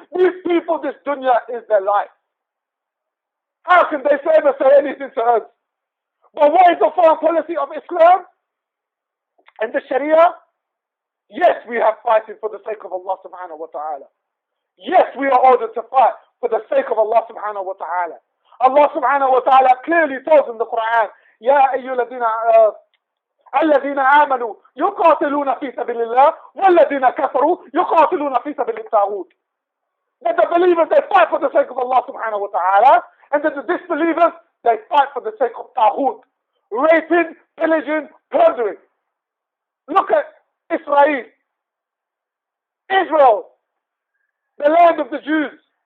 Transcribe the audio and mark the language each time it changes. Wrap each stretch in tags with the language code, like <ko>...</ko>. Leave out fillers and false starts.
<en>These people, this dunya is their life. How can they ever say anything to us? But what is the foreign policy of Islam and the Sharia? Yes, we have fighting for the sake of Allah subhanahu wa ta'ala. Yes, we are ordered to fight for the sake of Allah subhanahu wa ta'ala. Allah subhanahu wa ta'ala clearly tells in the Quran,</en> <ar>Ya ayyuhalladhina الذين آمنوا يقاتلون في سبيل الله والذين كفروا يقاتلون في سبيل الطاغوت.</ar> <en>That the believers, they fight for the sake of Allah subhanahu wa ta'ala, and that the disbelievers, they fight for the sake of Taghut, raping, pillaging, plundering. Look at Israel. Israel, the land of the Jews.</en>